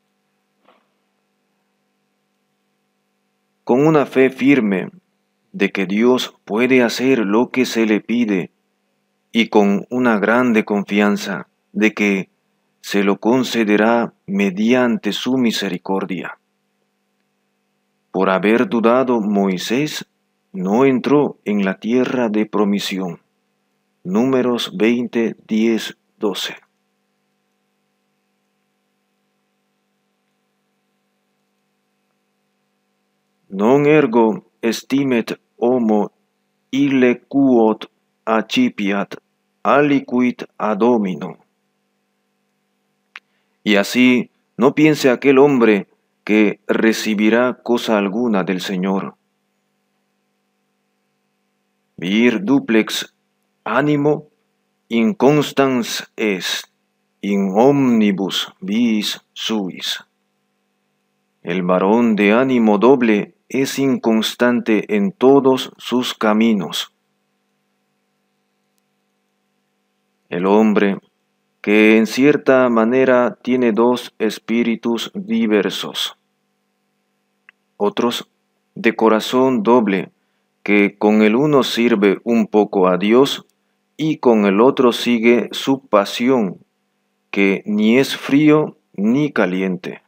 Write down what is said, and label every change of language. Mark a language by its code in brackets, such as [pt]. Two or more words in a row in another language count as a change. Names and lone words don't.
[es] Con una fe firme de que Dios puede hacer lo que se le pide, y con una grande confianza de que se lo concederá mediante su misericordia. Por haber dudado, Moisés no entró en la tierra de promisión. Números 20, 10, 12. [la] Non ergo estimet homo ille quod accipiat aliquid a Domino. [es] Y así no piense aquel hombre que recibirá cosa alguna del Señor. [la] Vir duplex animo inconstans est in omnibus viis suis. [es] El varón de ánimo doble es inconstante en todos sus caminos. El hombre que en cierta manera tiene dos espíritus diversos, otros de corazón doble, que con el uno sirve un poco a Dios y con el otro sigue su pasión, que ni es frío ni caliente.